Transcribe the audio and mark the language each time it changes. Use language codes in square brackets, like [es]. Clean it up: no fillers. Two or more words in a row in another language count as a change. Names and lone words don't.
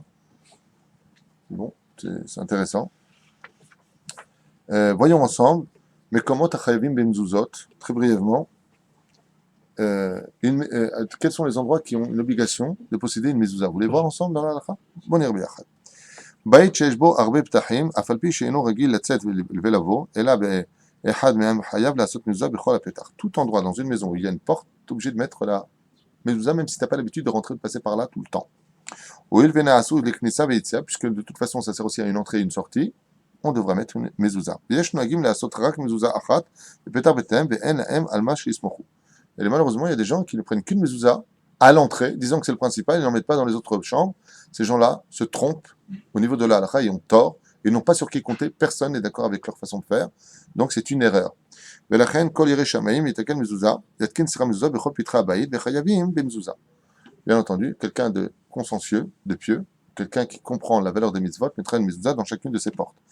[fr] Bon, c'est intéressant. Voyons ensemble, mais comment [he] Tachayavim ben mezuzot, [fr] très brièvement, quels sont les endroits qui ont une obligation de posséder une mezouza? Vous voulez voir ensemble dans la halakha? Bon, biachad. [he] בית שיש בו הרבה פתחים, אף על פי שאינו רגיל לצאת ולבוא, אלא באחד מהם חייב לעשות מזוזה בכל הפתח. [fr] Tout endroit dans une maison où il y a une porte, tu es obligé de mettre la mezouza, même si tu n'as pas l'habitude de rentrer, de passer par là tout le temps. Ou puisque de toute façon ça sert aussi à une entrée et une sortie, on devra mettre une mezouza. [he] ויש נוהגים לעשות רק מזוזה אחת בפתח ביתם ואין להם על מה שיסמכו. [fr] Et malheureusement, il y a des gens qui ne prennent qu'une mezouza à l'entrée, disant que c'est le principal, ils n'en mettent pas dans les autres chambres. Ces gens-là se trompent au niveau de la halakha, ils ont tort, ils n'ont pas sur qui compter, personne n'est d'accord avec leur façon de faire, donc c'est une erreur. Bien entendu, quelqu'un de consciencieux, de pieux, quelqu'un qui comprend la valeur des mitzvot, mettra une mezouza dans chacune de ses portes.